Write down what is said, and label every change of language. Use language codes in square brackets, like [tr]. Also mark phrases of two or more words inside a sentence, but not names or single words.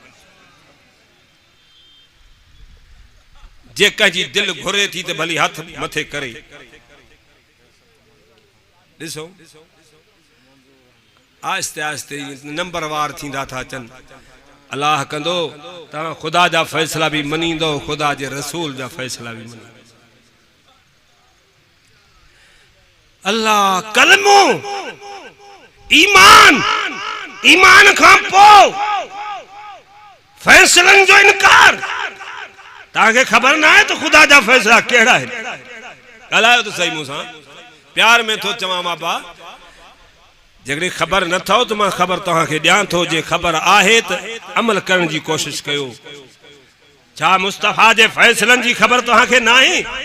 [sd] जे कंहिंजी दिल घुरे थी त भली हथ मथे करे ॾिसो, आहिस्ते आहिस्ते नंबर वार थींदा था अचनि। अल्लाह कंदो तव्हां खुदा जा फैसला भी मनींदो, खुदा जे रसूल जा फैसला भी मनींदो। अल्लाह कलमो ईमान, ईमान खां पोइ फैसलन जो इनकार। तव्हांखे ख़बर ना है तो खुदा जा फैसला कहिड़ा आहिनि? ॻाल्हायो त सही मूंसां, प्यार में थो चवां मां बा। जेकॾहिं ख़बर न थो त मां ख़बर तव्हांखे ॾियां थो, जे ख़बर आहे त अमल करण जी कोशिश कयो। छा मुस्तफ़ा जे फैसलन जी ख़बर तव्हांखे न आहे?